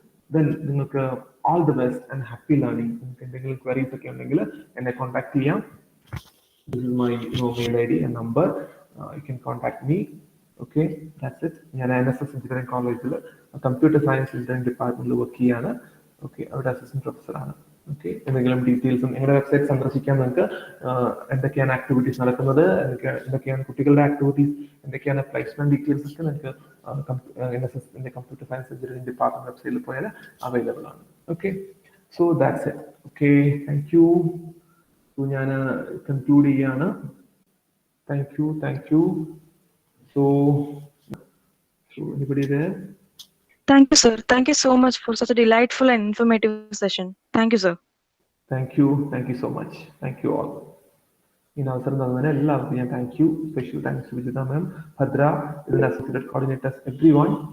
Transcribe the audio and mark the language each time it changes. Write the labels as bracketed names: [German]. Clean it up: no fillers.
[English] Then നിങ്ങൾക്ക് all the best and happy learning. [Malayalam] നിങ്ങൾക്ക് എന്തെങ്കിലും ക്വയറീസ് ഒക്കെ ഉണ്ടെങ്കിൽ എന്നെ കോൺടാക്ട് ചെയ്യാം. [English] This is my mail ID and number. You can contact me. Okay, that's it. [Malayalam] ഞാൻ NSS എഞ്ചിനീയറിംഗ് കോളേജിൽ കമ്പ്യൂട്ടർ സയൻസ് എഞ്ചിനീയറിംഗ് ഡിപ്പാർട്ട്മെന്റിൽ വർക്ക് ചെയ്യാണ്. ഓക്കെ, അവിടെ അസിസ്റ്റന്റ് പ്രൊഫസറാണ്. ഓക്കെ, എന്തെങ്കിലും ഡീറ്റെയിൽസും നിങ്ങളുടെ വെബ്സൈറ്റ് സന്ദർശിക്കാൻ നിങ്ങൾക്ക് എന്തൊക്കെയാണ് ആക്ടിവിറ്റീസ് നടക്കുന്നത്, എന്തൊക്കെയാണ് കുട്ടികളുടെ ആക്ടിവിറ്റീസ്, എന്തൊക്കെയാണ് പ്ലേസ്മെന്റ് ഡീറ്റെയിൽസ് ഒക്കെ നിങ്ങൾക്ക് NSS computer science engineering department വെബ്സൈറ്റിൽ പോയാൽ അവൈലബിൾ ആണ്. [English] Okay, so that's it. Okay, thank you. [Malayalam] So ഞാൻ കൺക്ലൂഡ് ചെയ്യാണ്. [English] Thank you. So anybody there? Thank you, sir. Thank you so much for such a delightful and informative session. Thank you, sir. Thank you so much. Thank you all. [Malayalam] In അവസരം തന്നതിന് എല്ലാവർക്കും ഞാൻ thank you. Special thanks to Vijitha മാം, ഭദ്ര, ഇതിന്റെ associate coordinators, everyone.